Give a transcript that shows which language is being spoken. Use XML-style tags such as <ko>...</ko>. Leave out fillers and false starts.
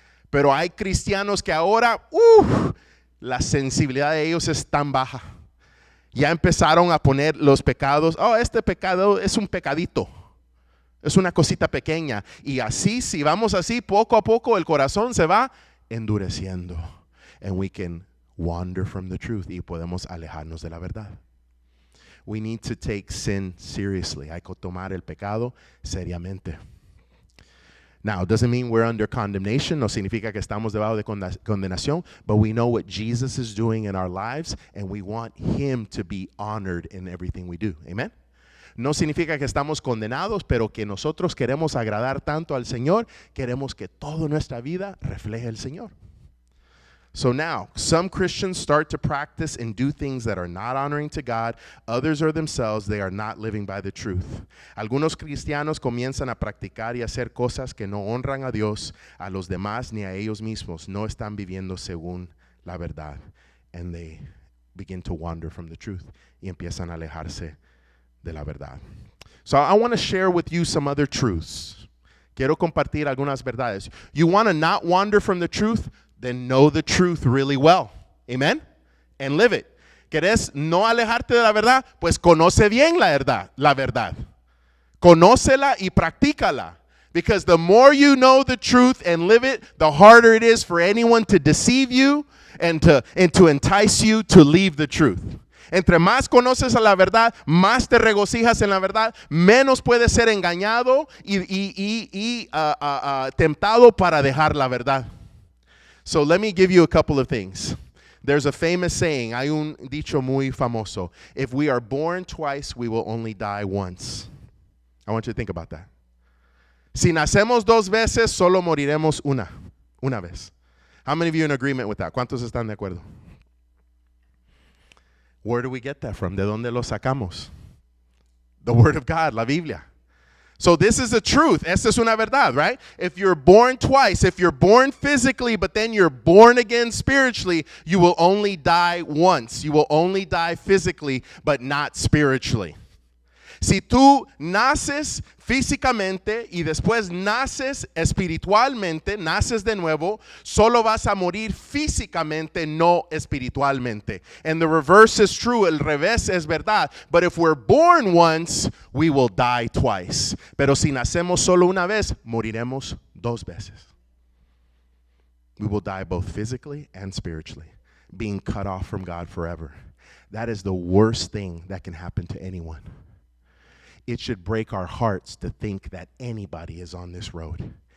<es>Pero hay cristianos que ahora, la sensibilidad de ellos es tan baja. Ya empezaron a poner los pecados. Oh, este pecado es un pecadito. Es una cosita pequeña. Y así, si vamos así, poco a poco el corazón se va endureciendo.</es> <en>And we can wander from the truth.</en> <es>Y podemos alejarnos de la verdad.</es> <en>We need to take sin seriously.</en> <es>Hay que tomar el pecado seriamente.</es> <en>Now, it doesn't mean we're under condemnation.</en> <es>No significa que estamos debajo de condenación.</es> <en>But we know what Jesus is doing in our lives, and we want Him to be honored in everything we do. Amen?</en> <es>No significa que estamos condenados, pero que nosotros queremos agradar tanto al Señor, queremos que toda nuestra vida refleje al Señor.</es> <en>So now, some Christians start to practice and do things that are not honoring to God. Others are themselves, they are not living by the truth.</en> <es>Algunos cristianos comienzan a practicar y hacer cosas que no honran a Dios, a los demás ni a ellos mismos. No están viviendo según la verdad.</es> <en>And they begin to wander from the truth.</en> <es>Y empiezan a alejarse de la verdad.</es> <en>So I want to share with you some other truths.</en> <es>Quiero compartir algunas verdades.</es> <en>You want to not wander from the truth? Then know the truth really well. Amen? And live it.</en> <es>¿Querés no alejarte de la verdad? Pues conoce bien la verdad. Conócela y practícala.</es> <en>Because the more you know the truth and live it, the harder it is for anyone to deceive you and to entice you to leave the truth.</en> <es>Entre más conoces a la verdad, más te regocijas en la verdad, menos puedes ser engañado y tentado para dejar la verdad.</es> <en>So let me give you a couple of things. There's a famous saying,</en> <es>hay un dicho muy famoso.</es> <en>If we are born twice, we will only die once. I want you to think about that.</en> <es>Si nacemos dos veces, solo moriremos una vez.</es> <en>How many of you are in agreement with that?</en> <es>¿Cuántos están de acuerdo?</es> <en>Where do we get that from?</en> <es>¿De dónde lo sacamos?</es> <en>The Word of God,</en> <es>la Biblia.</es> <en>So this is the truth.</en> <es>Esta es una verdad,</es> <en>right? If you're born twice, if you're born physically, but then you're born again spiritually, you will only die once. You will only die physically, but not spiritually.</en> <es>Si tú naces físicamente y después naces espiritualmente, naces de nuevo, solo vas a morir físicamente, no espiritualmente.</es> <en>And the reverse is true,</en> <es>el revés es verdad.</es> <en>But if we're born once, we will die twice.</en> <es>Pero si nacemos solo una vez, moriremos dos veces.</es> <en>We will die both physically and spiritually, being cut off from God forever. That is the worst thing that can happen to anyone. It should break our hearts to think that anybody is on this road.</en>